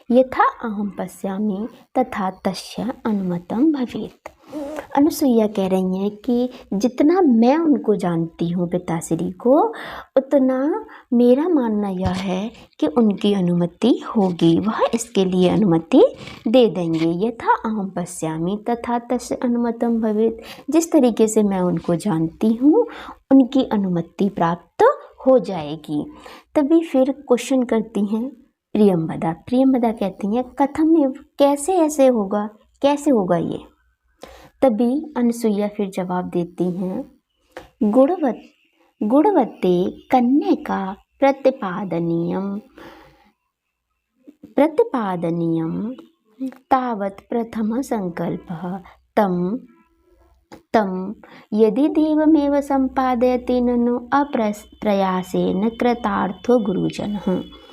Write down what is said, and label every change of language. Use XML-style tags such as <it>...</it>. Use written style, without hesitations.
<sa>यथा अहम पश्यामि तथा तस्य अनुमतं भवेत्।</sa> <hi>अनुसुईया कह रही हैं कि जितना मैं उनको जानती हूँ पिताश्री को, उतना मेरा मानना यह है कि उनकी अनुमति होगी, वह इसके लिए अनुमति दे देंगे।</hi> <sa>यथा अहम पश्यामि तथा तस्य अनुमतं भवेत्।</sa> <hi>जिस तरीके से मैं उनको जानती हूँ, उनकी अनुमति प्राप्त हो जाएगी। तभी फिर क्वेश्चन करती हैं प्रियंवदा। प्रियंवदा कहती हैं</hi> <sa>कथम एव,</sa> <hi>कैसे ऐसे होगा, कैसे होगा ये। तभी अनसुईया फिर जवाब देती हैं,</hi> <sa>गुणवते कन्या प्रतिपादनीयं तावत् प्रथम संकल्पः तम यदि देवमेव संपादयति ननु अप्रयासेन कृतार्थो गुरुजनः।</sa>